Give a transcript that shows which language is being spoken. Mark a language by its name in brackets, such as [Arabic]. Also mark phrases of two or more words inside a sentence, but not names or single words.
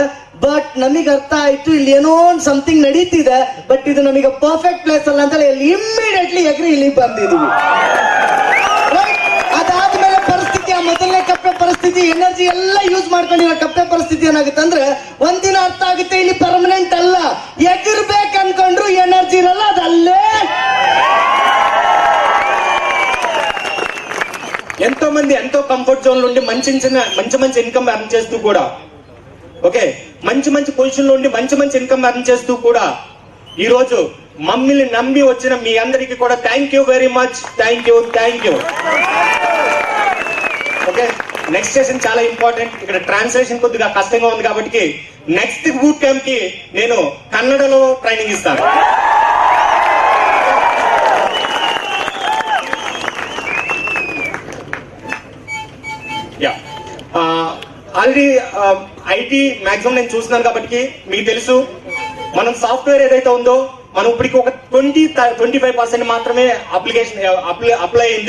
[Kannada] ಬಟ್ ನಮಗೆ ಅರ್ಥ ಆಯ್ತು ಇಲ್ಲಿ ಏನೋ ಒಂದು ಸಮಥಿಂಗ್ ನಡೀತಿದೆ, ಬಟ್ ಇದು ನಮಗೆ [English] perfect place [Kannada] ಅಲ್ಲ ಅಂತ ಹೇಳಿ ಇಮ್ಮಿಡಿಯೇಟ್ಲಿ ಎಗ್ರಿ ಇಲ್ಲಿ ಬಂದಿದ್ವಿ. ಅದಾದ್ಮೇಲೆ ಪರಿಸ್ಥಿತಿ, ಆ ಮೊದಲನೇ ಕಪ್ಪೆ ಪರಿಸ್ಥಿತಿ, ಎನರ್ಜಿ ಎಲ್ಲ ಯೂಸ್ ಮಾಡ್ಕೊಂಡಿರೋ ಕಪ್ಪೆ ಪರಿಸ್ಥಿತಿ ಏನಾಗುತ್ತೆ ಅಂದ್ರೆ ಒಂದಿನ ಅರ್ಥ ಆಗುತ್ತೆ ಇಲ್ಲಿ ಪರ್ಮನೆಂಟ್ ಅಲ್ಲ, ಎಗಿರ್ಬೇಕು ಅನ್ಕೊಂಡ್ರು ಎನರ್ಜಿ ಇರಲ್ಲ, ಅದಲ್ಲೇ. [Telugu] ఎంతో మంది ఎంతో [English] comfort zone [Telugu] నుండి మంచి [English] income earn [Telugu] చేస్తూ కూడా, ఓకే, మంచి పొజిషన్ లో ఉండి మంచి [English] income earn [Telugu] చేస్తూ కూడా ఈ రోజు మమ్మల్ని నమ్మి వచ్చిన మీ అందరికీ కూడా [English] thank you very much. Thank you. [Telugu] ఓకే, [English] next session [Telugu] చాలా ఇంపార్టెంట్. ఇక్కడ ట్రాన్స్లేషన్ కొద్దిగా కష్టంగా ఉంది కాబట్టి [English] next boot camp [Telugu] కి నేను కన్నడలో ట్రైనింగ్ ఇస్తాను. యా, [English] already IT maximum [Telugu] నేను చూస్తున్నాను కాబట్టి మీకు తెలుసు, మనం సాఫ్ట్వేర్ ఏదైతే ఉందో మనం ఇప్పటికి ఒక 25% మాత్రమే అప్లై అయింది.